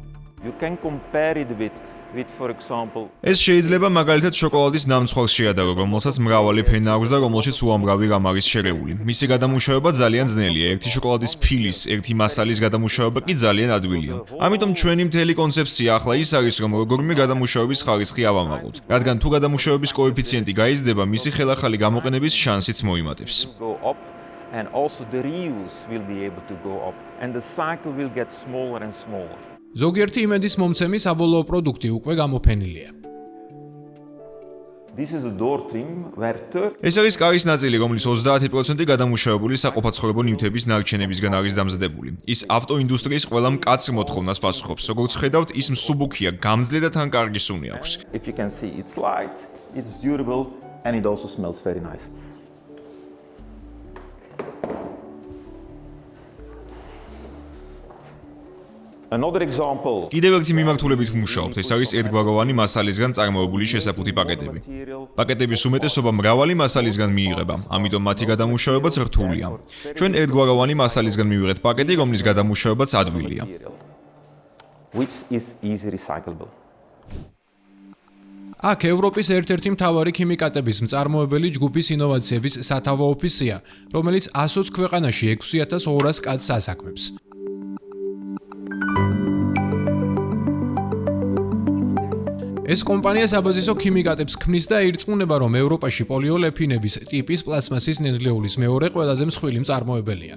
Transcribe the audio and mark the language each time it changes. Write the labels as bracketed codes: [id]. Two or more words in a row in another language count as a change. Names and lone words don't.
[ka] ეს შეიძლება მაგალითად შოკოლადის ნამცხვარს შეადარო, რომელსაც მრავალი ფენა აქვს და რომელშიც უამრავი რამ არის შერეული. მისი გადამუშავება ძალიან ძნელია. ერთი შოკოლადის ფილის, ერთი მასალის გადამუშავება კი ძალიან ადვილია. ამიტომ ჩვენი მთელი კონცეფცია ახლა ის არის, რომ როგორმე გადამუშავების ხარისხი ავამაყოთ. რადგან თუ გადამუშავების კოეფიციენტი გაიზრდება, მისი ხელახალი გამოყენების შანსიც მოიმატებს. [en] And also the reuse will be able to go up and the cycle will get smaller and smaller. [ka] ზოგიერთი იმედის მომცემი საბოლოო პროდუქტი უკვე გამოფენილია. ეს არის კარის ნაწილი, რომლის 30% გადამუშავებული საყოფაცხოვრებო ნივთების ნარჩენებისგან არის დამზადებული. ის ავტოინდუსტრიის ყველა მკაცრ მოთხოვნას პასუხობს. როგორც ხედავთ, ის მსუბუქია, გამძლე და თან კარგი სუნი აქვს. [en] If you can see it's light, it's durable and it also smells very nice. Another example. [ka] კიდევ ერთი მიმართულებით ვმუშაობთ, ეს არის ერთგვაროვანი მასალისგან წარმოებული შესაფუთი პაკეტები. პაკეტების უმეტესობა მრავალი მასალისგან მიიღება, ამიტომ მათი გადამუშავებაც რთულია. ჩვენ ერთგვაროვანი მასალისგან მივიღეთ პაკეტი, რომლის გადამუშავებაც ადვილია. [en] Which is easy recyclable. [ka] აქ ევროპის ერთ-ერთი მთავარი ქიმიკატების მწარმოებელი ჯგუფის ინოვაციების სათავო ოფისია, რომელიც 120 ქვეყანაში 6200 კაცს ასაქმებს. ეს კომპანია საბაზისო ქიმიკატებს ქმნის და ირწმუნება, რომ ევროპაში პოლიოლეფინების ტიპის პლასმასის ნედლეულის მეორე ყველაზე მსხვილი მწარმოებელია.